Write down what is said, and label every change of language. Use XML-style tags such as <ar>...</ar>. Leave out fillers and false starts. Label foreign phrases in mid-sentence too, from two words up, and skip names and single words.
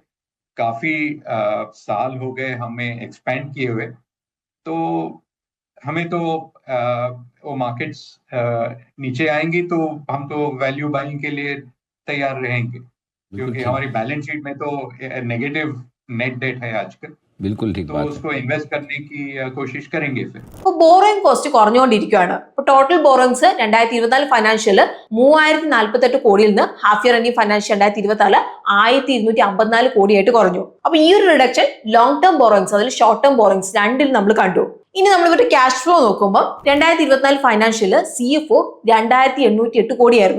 <hi>काफी साल हो गए हमें एक्सपेंड किए हुए, तो हमें तो वो मार्केट्स नीचे आएंगी तो हम तो</hi> <en>value buying</en> <hi>के लिए तैयार रहेंगे, क्योंकि हमारी</hi> <en>balance sheet</en> <hi>में तो</hi> <en>negative net debt</en> <hi>है आजकल. बिल्कुल ठीक तो बात उसको इन्वेस्ट करने की कोशिश करेंगे फिर.</hi> <ml>അപ്പോൾ</ml> <en>borrowing cost</en> <ml>കുറഞ്ഞുകൊണ്ടിരിക്കുകയാണ്. ഇപ്പോൾ</ml> <en>total borrowings</en> <ml>2024 ഫൈനാൻഷ്യൽ 3048 കോടിയിൽ നിന്ന്</ml> <en>half year financial</en> <ml>2024 1254 കോടിയായിട്ട് കുറഞ്ഞു. അപ്പൊ ഈ ഒരു</ml> <en>reduction long term borrowings</en> <ml>അതിൽ</ml> <en>short term borrowings</en> <ml>രണ്ടിലും നമ്മൾ കണ്ടു. ഇനി നമ്മൾ ഇവരുടെ</ml> <en>cash flow</en> <ml>നോക്കുമ്പോൾ 2024</ml> <en>financial CFO</en> <ml>2808 കോടിയായിരുന്നു.</ml>